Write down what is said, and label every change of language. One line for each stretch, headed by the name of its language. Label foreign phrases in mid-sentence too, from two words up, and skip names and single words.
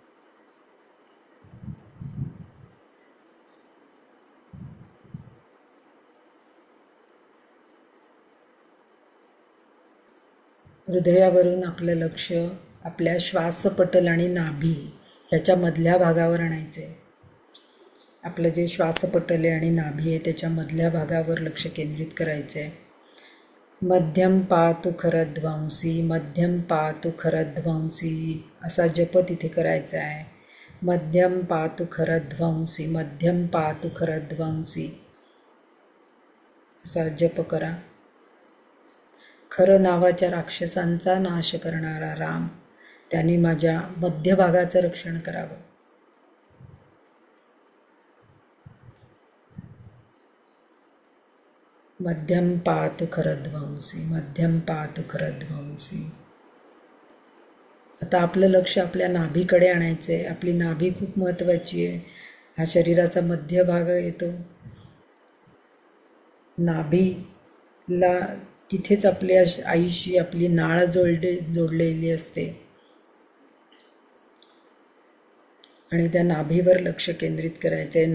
Marathi: हृदयावरून आपलं लक्ष आपल्या श्वासपटल आणि नाभी ह्याच्या मधल्या भागावर आणायचे. आपलं जे श्वासपटल आहे आणि नाभी आहे त्याच्या मधल्या भागावर लक्ष केंद्रित करायचे.
Sanskrit: मध्यम पातु खरध्वंसी, मध्यम पातु खरध्वंसी
Marathi: असा जप तिथे करायचा आहे.
Sanskrit: मध्यम पातु खरध्वंसी, मध्यम पातु खरध्वंसी
Marathi: असा जप करा. खर नावाच्या राक्षसांचा नाश करणारा राम त्यांनी माझ्या मध्यभागाचं रक्षण करावं.
Sanskrit: मध्यम पातु खरध्वंसी, मध्यम पातु खरध्वंसी.
Marathi: आता आपलं लक्ष आपल्या नाभीकडे आणायचं आहे. आपली नाभी खूप महत्त्वाची आहे. हा शरीराचा मध्य भाग येतो. नाभीला तिथेच आपल्या आईशी आपली नाळ जोडलेली असते आणि त्या नाभीवर लक्ष केंद्रित करायचं आहे.